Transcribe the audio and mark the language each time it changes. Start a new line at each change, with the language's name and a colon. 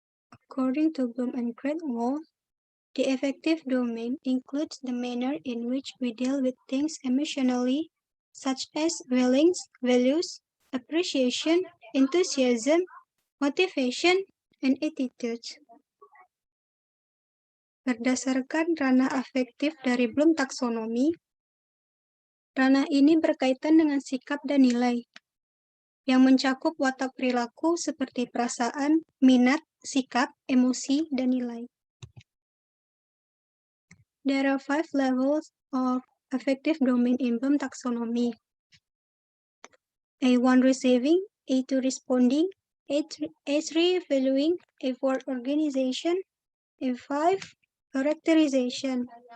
English: According to Bloom and Cradwell, the affective domain includes the manner in which we deal with things emotionally, such as feelings, values, appreciation, enthusiasm, motivation, and attitudes.
Indonesian: Berdasarkan ranah afektif dari Bloom taksonomi, ranah ini berkaitan dengan sikap dan nilai, yang mencakup watak perilaku seperti perasaan, minat, sikap, emosi, dan nilai.
English: There are 5 levels of affective domain in Bloom taxonomy. A1 receiving, A2 responding, A3 valuing, A4 organization, A5 characterization.